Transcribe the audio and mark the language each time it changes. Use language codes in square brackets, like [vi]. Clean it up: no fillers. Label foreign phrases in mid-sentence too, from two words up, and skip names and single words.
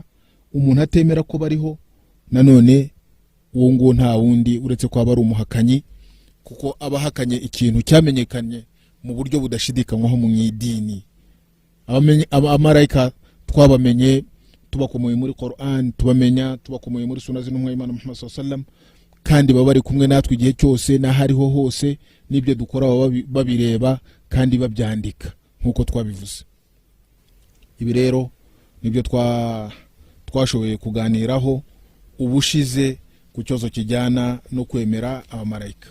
[rw] Umuntu atemera ko bariho nanone uwo ngo nta wundi uretse ko aba ari umuhakanyi, kuko abahakanye ikintu cyamenyekanye mu buryo budashidikanywaho mu idini. Abamarayika twabamenye tubakomoye muri Qur'an, tubamenya tubakomoye muri sunna z'intumwa y'Imana Muhammad [ar] صلى الله عليه وسلم, [rw] kandi baba bari kumwe natwe igihe cyose n'ahariho hose, n'ibyo dukora babireba kandi babyandika nk'uko twabivuze. Ibi rero nibyo twashoboye kuganiraho ubushize ku cyozo kijyana no kwemera abamarayika.